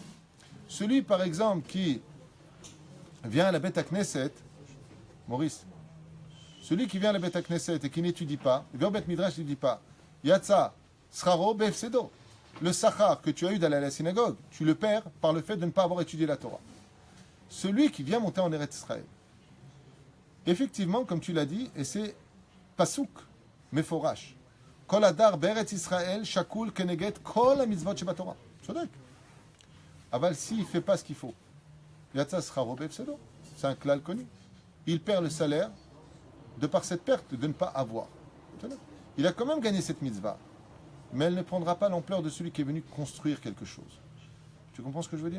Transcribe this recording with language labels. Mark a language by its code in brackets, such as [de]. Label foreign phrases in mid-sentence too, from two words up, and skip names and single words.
[fr] Celui, par exemple, qui vient à la [he] בית כנסת, [fr] Maurice, celui qui vient à la [he] בית כנסת [fr] et qui n'étudie pas, il vient au [he] בית מדרש, [fr] il ne dit pas, [he] יצא, שכרו בהפסדו. [fr] Le sachar que tu as eu d'aller à la synagogue, tu le perds par le fait de ne pas avoir étudié la Torah. Celui qui vient monter en Eretz Israël. Effectivement, comme tu l'as dit, et c'est [he] פסוק, מפורש. כל הדר בארץ ישראל, שקול כנגד, כל המצוות שבתורה. צודק. אבל, [fr] s'il ne fait pas ce qu'il faut, [he] יצא שכרו בהפסדו. [fr] C'est un klal connu. Il perd le salaire de par cette perte de ne pas avoir. Il a quand même gagné cette mitzvah, mais elle ne prendra pas l'ampleur de celui qui est venu construire quelque chose. Tu comprends ce que je veux dire?